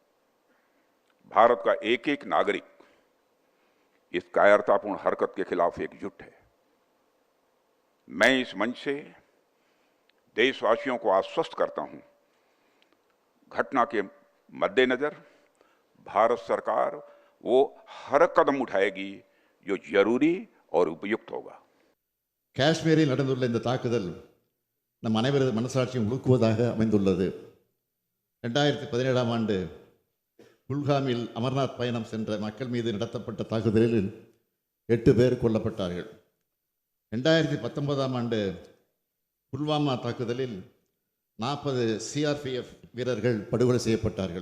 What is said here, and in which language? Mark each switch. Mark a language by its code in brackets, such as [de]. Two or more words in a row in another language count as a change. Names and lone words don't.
[hi] भारत का एक एक नागरिक इस कायरतापूर्ण हरकत के खिलाफ एकजुट है। मैं इस मंच से देशवासियों को आश्वस्त करता हूं, घटना के मद्देनजर भारत सरकार वो हर कदम उठाएगी जो जरूरी और उपयुक्त होगा। [ta] காஷ்மீரில் நடந்துள்ள இந்த தாக்குதல் நம் அனைவரது மனசாட்சியும் உலுக்குவதாக அமைந்துள்ளது. 2017ஆம் ஆண்டு குல்காமில் அமர்நாத் பயணம் சென்ற மக்கள் மீது நடத்தப்பட்ட தாக்குதலில் 8 பேர் கொல்லப்பட்டார்கள். 2019ஆம் ஆண்டு புல்வாமா தாக்குதலில் 40 CRPF வீரர்கள் படுகொலை செய்யப்பட்டார்கள்.